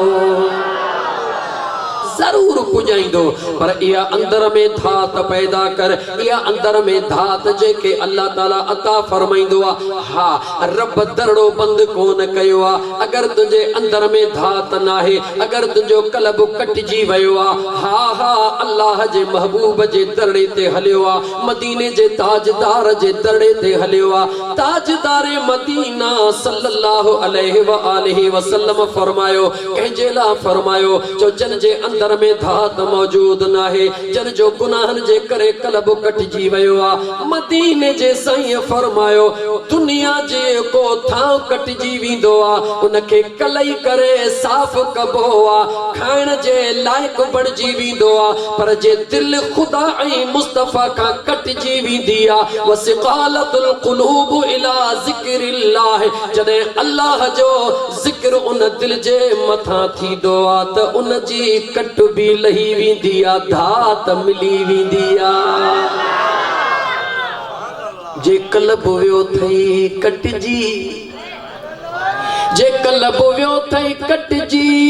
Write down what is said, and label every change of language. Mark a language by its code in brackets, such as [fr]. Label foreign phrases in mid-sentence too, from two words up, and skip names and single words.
[sd] जरूर पुॼाईंदो पर इहा अंदर में धात पैदा कर इहा अंदर में धात जेके अल्लाह ताला अता फरमाईंदो आहे हा रब दरड़ो बंदि कोन कयो आहे अगर तुंहिंजे अंदर में धात नाहे अगर तुंहिंजो कल्ब कटिजी वियो आहे हा हा अल्लाह जे महबूब जे दरड़े ते हलियो आहे मदीने जे ताजदार जे दरड़े ते हलियो आहे ताजदार मदीना [ar] صلى الله عليه وآله وسلم [sd] फरमायो कंहिंजे लाइ फरमायो जो जन जे अंदर में धात मौजूद नाहे जन जो गुनाहन जे करे कल्ब कटिजी वियो आहे मदीने जे साईं फरमायो दुनिया जे को थां कटिजी वेंदो आहे उनखे कलई करे साफ़ कबो आहे खाइण जे लाइक बणिजी वेंदो आहे पर जे दिल खुदा ऐं मुस्तफा खां कटिजी वेंदी आहे [ar] وصقالة القلوب إلى ذكر الله [sd] जॾहिं अल्लाह जो ज़िक्र उन दिल जे मथां थींदो आहे त उन जी कट भी लही वेंदी आहे धात मिली वेंदी आहे जे कल्ब वियो थई कटजी जे कल्ब वियो थई कटजी